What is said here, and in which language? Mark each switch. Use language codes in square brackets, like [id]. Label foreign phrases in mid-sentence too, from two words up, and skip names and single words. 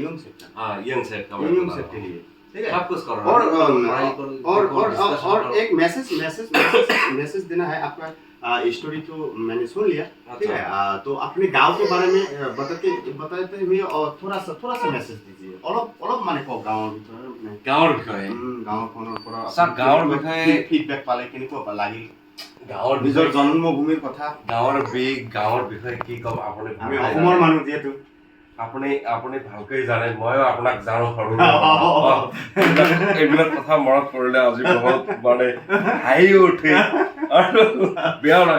[en] young set [hi] के लिए, ठीक है। सब कुछ करो, और एक मैसेज देना है आपका। स्टोरी तो मैंने सुन लिया, ठीक है। तो अपने गांव के बारे में बताते हुए और थोड़ा सा मैसेज दीजिए। [as] অলপ মানে কও গাঁৱৰ বিষয়ে গাঁৱখনৰ পৰা সব গাঁৱৰ বিষয়ে ফিডবেক পালে কেনেকুৱা লাগিল, গাঁৱৰ নিজৰ জন্মভূমিৰ কথা, গাঁৱৰ বিষয়ে কি কম। আপুনি অসমৰ মানুহ যিহেতু আপুনি ভালকৈ জানে, ময়ো আপোনাক জানো সৰু এইবিলাক কথা মনত পৰিলে আজি বহুত মানে হাঁহিও উঠে আৰু বেয়াও লাগে।